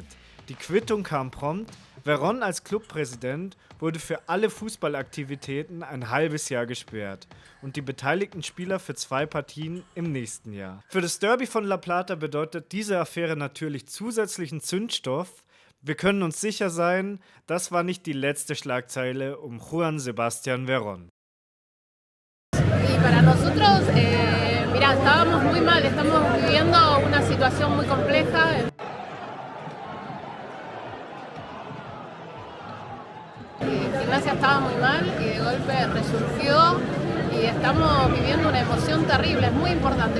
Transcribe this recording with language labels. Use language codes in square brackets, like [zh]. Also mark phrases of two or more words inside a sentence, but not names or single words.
[de] Die Quittung kam prompt. Verón als Clubpräsident wurde für alle Fußballaktivitäten ein halbes Jahr gesperrt und die beteiligten Spieler für 2 Partien im nächsten Jahr. Für das Derby von La Plata bedeutet diese Affäre natürlich zusätzlichen Zündstoff. Wir können uns sicher sein, das war nicht die letzte Schlagzeile um Juan Sebastián Verón. [es] Y para nosotros, mira, estábamos muy mal, estamos viviendo una situación muy compleja. Gimnasia estaba muy mal y de golpe resurgió y estamos viviendo una emoción terrible, es muy importante.